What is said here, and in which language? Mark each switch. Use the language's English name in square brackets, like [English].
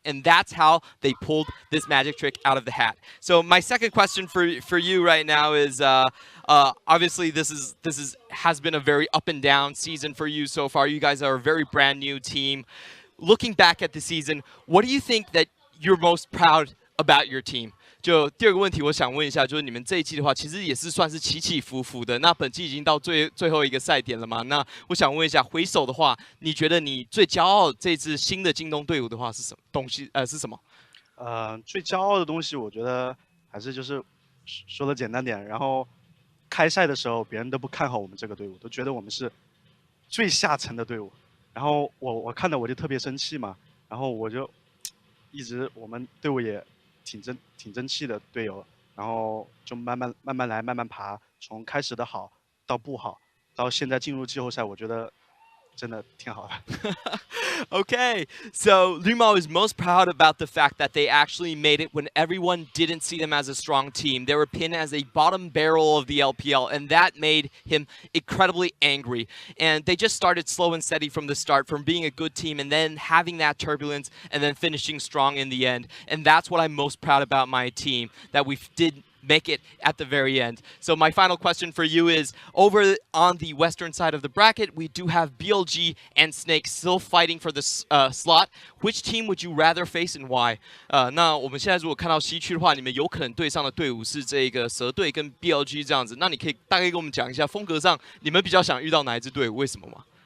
[English] And that's how they pulled this magic trick out of the hat. So my second question for you right now is, obviously this has been a very up and down season for you so far. You guys are a very brand new team. Looking back at the season, what do you think that you're most proud about your team? [Chinese] 就第二个问题，我想问一下，就是你们这一季的话，其实也是算是起起伏伏的。那本季已经到最后一个赛点了嘛？那我想问一下，回首的话，你觉得你最骄傲这支新的京东队伍的话是什么东西？是什么？最骄傲的东西，我觉得还是就是说的简单点，然后开赛的时候，别人都不看好我们这个队伍，都觉得我们是最下层的队伍。然后我看到我就特别生气嘛，然后我就一直我们队伍也挺争气的队友，然后就慢慢来，慢慢爬，从开始的好到不好，到现在进入季后赛，我觉得真的挺好的。 [English] Okay, so Liu Mao is most proud about the fact that they actually made it when everyone didn't see them as a strong team. They were pinned as a bottom barrel of the LPL, and that made him incredibly angry. And they just started slow and steady from the start, from being a good team and then having that turbulence and then finishing strong in the end. And that's what I'm most proud about my team, that we did make it at the very end. So my final question for you is, over on the western side of the bracket, we do have BLG and Snake still fighting for the slot. Which team would you rather face and why? [Chinese] 那我们现在如果看到西区的话，你们有可能对上的队伍是这个蛇队跟 BLG 这样子。那你可以大概跟我们讲一下风格上，你们比较想遇到哪一支队伍？为什么吗？